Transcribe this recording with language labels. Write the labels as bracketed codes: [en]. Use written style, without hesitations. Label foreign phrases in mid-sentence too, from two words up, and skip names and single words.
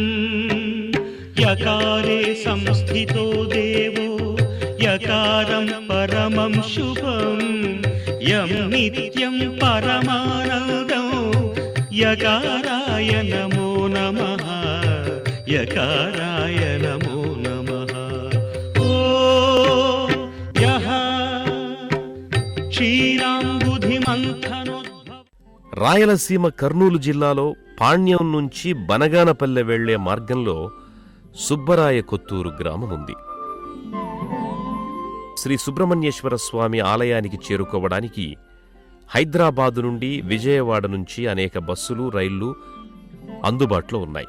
[sa] यकारे संस्थितो देवो यकारं परमं शुभं यं नित्यं परमानन्दं यकाराय नमो नमः यकाराय नमो नमः ॐ यः क्षीराम्बुधिमन्थनोद्भव [te] రాయలసీమ కర్నూలు జిల్లాలో పాణ్యం నుంచి బనగానపల్లె వెళ్లే మార్గంలో సుబ్బరాయ కొత్తూరు గ్రామముంది. శ్రీ సుబ్రహ్మణ్యేశ్వర స్వామి ఆలయానికి చేరుకోవడానికి హైదరాబాదు నుండి విజయవాడ నుంచి అనేక బస్సులు రైళ్లు అందుబాటులో ఉన్నాయి.